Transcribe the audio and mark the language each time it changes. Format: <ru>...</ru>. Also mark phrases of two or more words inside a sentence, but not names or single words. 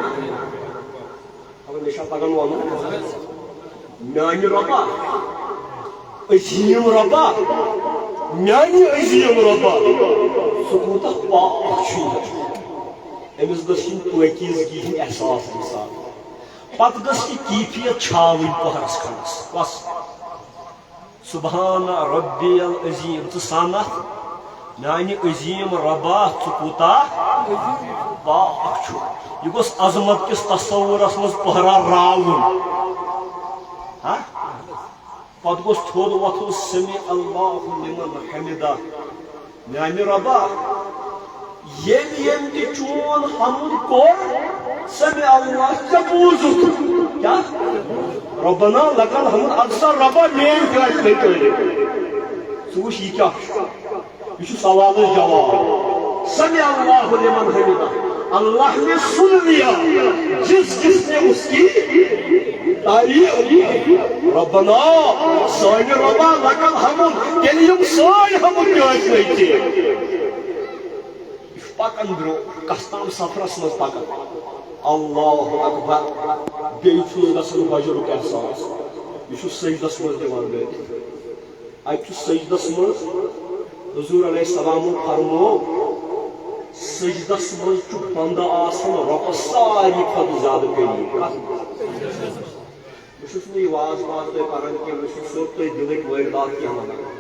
<ks>مےٚ چھا تگان ونُن میانہِ رۄبا عظیٖم رۄبا میانہِ عظیٖم رۄبا سُہ کوٗتاہ پاک چھُ أمِس گٔژھ یِنۍ پٲکیٖزگی ہٕنٛدۍ احساس اَمہِ ساتہٕ پتہٕ گٔژھ یہِ کیفیت چھاوٕنۍ پہرس کھنٛڈس بس</ks> <ar>سبحان ربی العظیم</ar> <ks>ژٕ سن اتھ میانہِ عظیٖم رۄبا ژٕ کوٗتاہ پاک چھُ یہِ گوٚژھ عظمت کِس تصورس منٛز پہرا راوُن پتہٕ گوٚژھ تھوٚد وۄتھُن</ks> <ar>سمی اللہ لمن حمدہ</ar> <ks>میانہِ رۄبا ییٚمۍ تہِ چون حمد کوٚر</ks> <ar>سمی اللہ</ar> <ks>ژےٚ بوٗزُتھ کیٛاہ</ks> <ar>رۄبنا لک الحمد</ar> <ks>اَدٕ سا رۄبا میٲنۍ تہِ آسہِ مےٚ تعریٖف ژٕ وٕچھ یہِ کیٛاہ چھُ یہ سوالس جواب</ks> <ar>سمی اللہ لمن حمدہ</ar> <ur>اللہ نے سن لیا جس نے اس کی تعریف</ur> <ks>ربنا سانہِ رۄبا</ks> <ar>لک الحمد</ar> <ks>تیٚلہِ یِم سٲنۍ حمد تہِ ٲسۍ نہٕ ژےٚ یہِ چھُ پکان برٛونٛہہ کس تام سفرس منٛز پکان</ks> <ar>اللہ اکبر</ar> <ks>بیٚیہِ چھُس گژھان بجرُک احساس یہِ چھُ سجدس منٛز دِوان گٔرِتھ اتہِ چھُ سجدس منٛز حضور</ks> <ar>علیہ السلام</ar> <ks>فرمو سجدس منٛز چھُ بندٕ آسان رۄبس ساروی کھۄتہٕ زیادٕ قریٖب بہٕ چھُس نہٕ یہِ واز پاز تۄہہِ کران کینٛہہ مےٚ چھُ سیوٚد تۄہہِ دِلٕکۍ وٲرۍدات کینٛہہ ونان</ks>